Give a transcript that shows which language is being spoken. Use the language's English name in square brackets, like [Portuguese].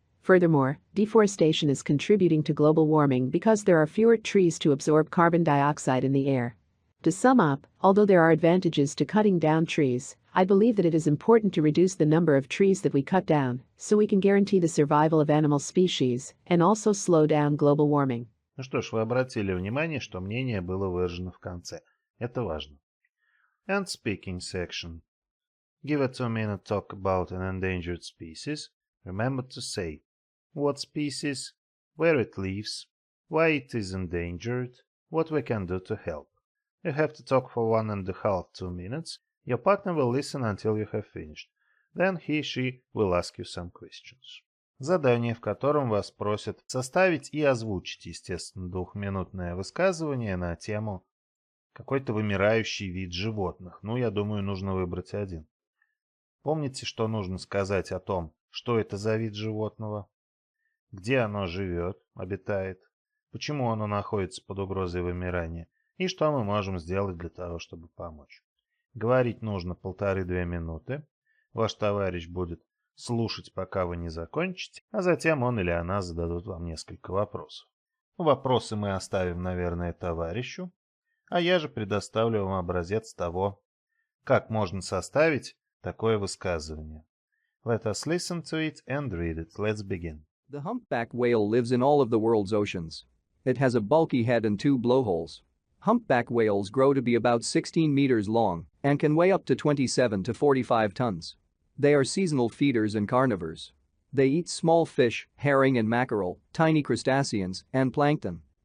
[English] Furthermore, deforestation is contributing to global warming because there are fewer trees to absorb carbon dioxide in the air. To sum up, although there are advantages to cutting down trees, I believe that it is important to reduce the number of trees that we cut down, so we can guarantee the survival of animal species and also slow down global warming. [Russian] Ну что ж, вы обратили внимание, что мнение было выражено в конце. Это важно. [English] And speaking section. Give a 2-minute talk about an endangered species. Remember to say what species, where it lives, why it is endangered, what we can do to help. You have to talk for 1.5-2 minutes. Your partner will listen until you have finished. Then he/she will ask you some questions. [Russian] Задание, в котором вас просят составить и озвучить, естественно, 2-минутное высказывание на тему какой-то вымирающий вид животных. Ну, я думаю, нужно выбрать один. Помните, что нужно сказать о том, что это за вид животного, где оно живет, обитает, почему оно находится под угрозой вымирания и что мы можем сделать для того, чтобы помочь. Говорить нужно 1,5-2 минуты. Ваш товарищ будет слушать, пока вы не закончите, а затем он или она зададут вам несколько вопросов. Вопросы мы оставим, наверное, товарищу, а я же предоставлю вам образец того, как можно составить такое высказывание. [English] Let us listen to it and read it. Let's begin. The humpback whale lives in all of the world's oceans. It has a bulky head and 2 blowholes. Humpback whales grow to be about 16 meters long and can weigh up to 27 to 45 tons. They are seasonal feeders and carnivores. They eat small fish, herring and mackerel, tiny crustaceans, and plankton.